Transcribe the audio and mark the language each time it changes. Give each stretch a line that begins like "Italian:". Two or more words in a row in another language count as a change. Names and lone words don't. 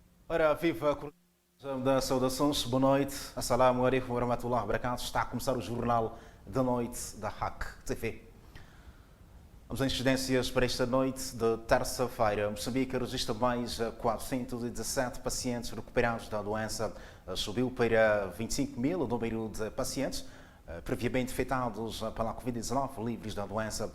Portuguese: Ora, viva da saudações, boa noite,
Arabic: السلام عليكم ورحمة الله وبركاته.
Portuguese: Está a começar o jornal da noite da RAC TV. Vamos às incidências para esta noite de terça-feira. Moçambique registra mais 417 pacientes recuperados da doença. Subiu para 25 mil o número de pacientes previamente infectados pela Covid-19 livres da doença.